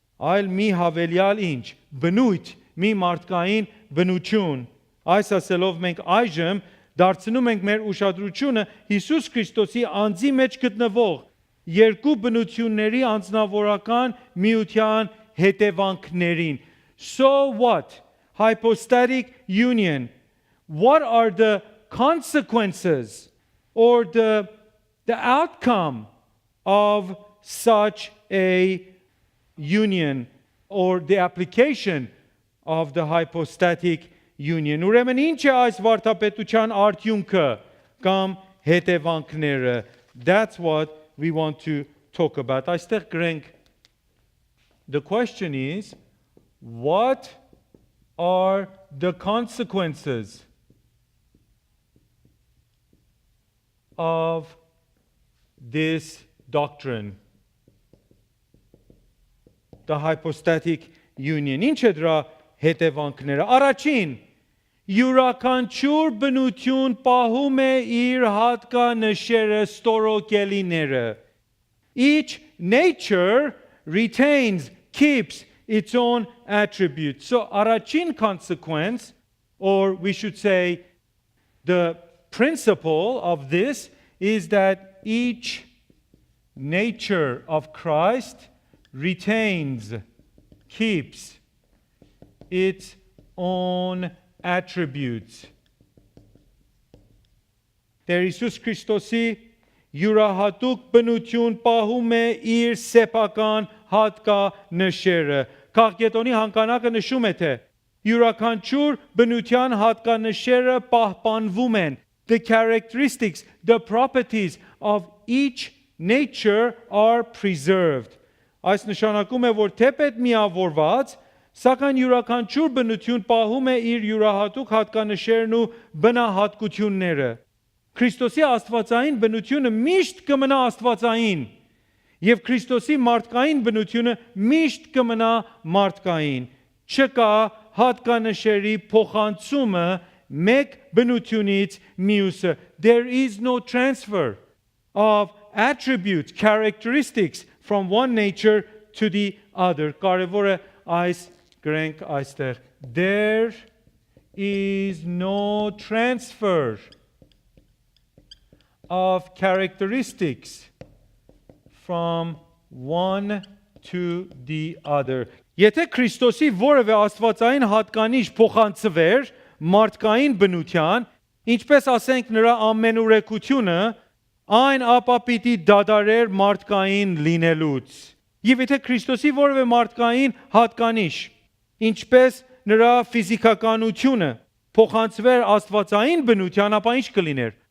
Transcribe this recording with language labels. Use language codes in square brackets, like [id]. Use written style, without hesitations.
[hy] այլ մի հավելյալ ինչ, բնույթ, մի մարդկային բնություն։ Այս ասելով մենք այժմ դարձնում ենք մեր ուշադրությունը Հիսուս Քրիստոսի անձի մեջ գտնվող երկու բնությունների անձնավորական միության հետևանքներին, [en] So what? hypostatic union, what are the consequences or the outcome of such a union or the application of the hypostatic union? [hy] Ուրեմն ինչ է այս վարդապետության արդյունքը կամ հետևանքները? [en] That's what we want to talk about. [hy] Այստեղ գրենք, [en] the question is, what are the consequences of this doctrine, the hypostatic union? [hy] Ինչ է դրա հետևանքները? Առաջին, յուրաքանչյուր բնություն պահում է իր հատկանշերը, ստորոգելիները. [en] Each nature retains, keeps its own attributes. So [hy] առաջին [en] consequence, or we should say the principle of this, is that each nature of Christ retains, keeps its own attributes. [hy] Տեր Հիսուս Քրիստոսի յուրահատուկ բնություն պահում է իր սեփական հատկանշերը. Քաղաքետոնի հանգանակը նշում է, թե յուրաքանչյուր բնության հատկանշերը պահպանվում են. [en] The characteristics, the properties of each nature are preserved. [hy] Այս նշանակում է, որ թեպետ միավորված, սակայն յուրաքանչյուր բնություն պահում է իր յուրահատուկ հատկանշերն ու բնահատկությունները. Քրիստոսի աստվածային բնությունը միշտ կմնա աստվածային, եւ Քրիստոսի մարդկային բնությունը միշտ կմնա մարդկային. Չկա հատկանշերի փոխանցումը մեկ բնությունից մյուսը. [en] There is no transfer of attributes, characteristics from one nature to the other. [hy] Կարևորը այս գրենք այստեղ. [en] There is no transfer of characteristics from one to the other. [hy] Եթե Քրիստոսի որևէ աստվածային հատկանիշ փոխանցվեր մարդկային բնության, ինչպես ասենք նրա ամենուրեկությունը, այն ապա պիտի դադարեր մարդկային լինելուց. Եվ եթե Քրիստոսի որևէ մարդկային հատկանիշ, ինչպես նրա ֆիզիկականությունը, փոխանցվեր աստվածային բնության, ապա ինչ կլիներ?